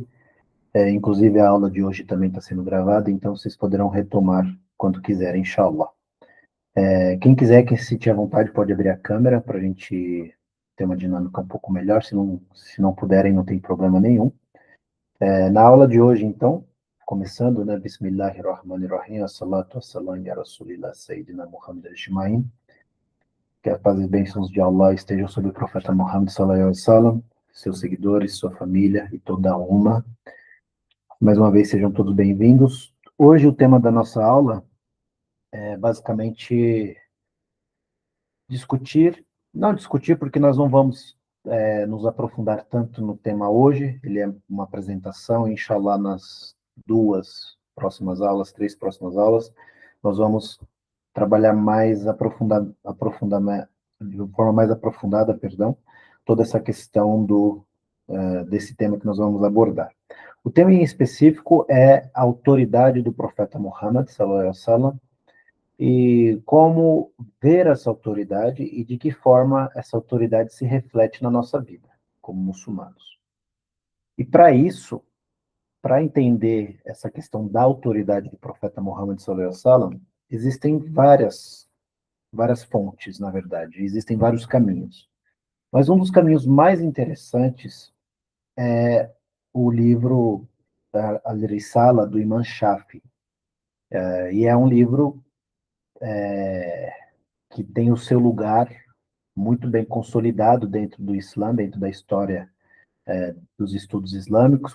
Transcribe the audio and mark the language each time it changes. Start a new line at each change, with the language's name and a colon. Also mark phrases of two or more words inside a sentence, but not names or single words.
Portuguese: Inclusive, a aula de hoje também está sendo gravada, então vocês poderão retomar quando quiserem, inshallah. Quem quiser, que se tiver vontade, pode abrir a câmera para a gente ter uma dinâmica um pouco melhor. Se não puderem, não tem problema nenhum. Na aula de hoje, então, começando, né?
Arabic: بسم الله الرحمن الرحيم، الصلاة والسلام يا رسول الله سيدنا محمد الشمائين.
Portuguese: Que a paz e bênçãos de Allah estejam sobre o profeta Muhammad
Arabic: صلى الله عليه وسلم,
Portuguese: seus seguidores, sua família e toda a umma. Mais uma vez, sejam todos bem-vindos. Hoje, o tema da nossa aula é basicamente não discutir, porque nós não vamos nos aprofundar tanto no tema hoje. Ele é uma apresentação, inshallah, nas três próximas aulas, nós vamos trabalhar de forma mais aprofundada, perdão, toda essa questão desse tema que nós vamos abordar. O tema em específico é a autoridade do profeta Muhammad,
Arabic: صلى الله عليه وسلم,
Portuguese: e como ver essa autoridade e de que forma essa autoridade se reflete na nossa vida, como muçulmanos. E para isso, para entender essa questão da autoridade do profeta Muhammad
Arabic: صلى الله عليه وسلم,
Portuguese: existem várias fontes, na verdade, existem vários caminhos. Mas um dos caminhos mais interessantes é o livro Al-Risala, do Imam Shafi. E é um livro que tem o seu lugar muito bem consolidado dentro do Islã, dentro da história dos estudos islâmicos,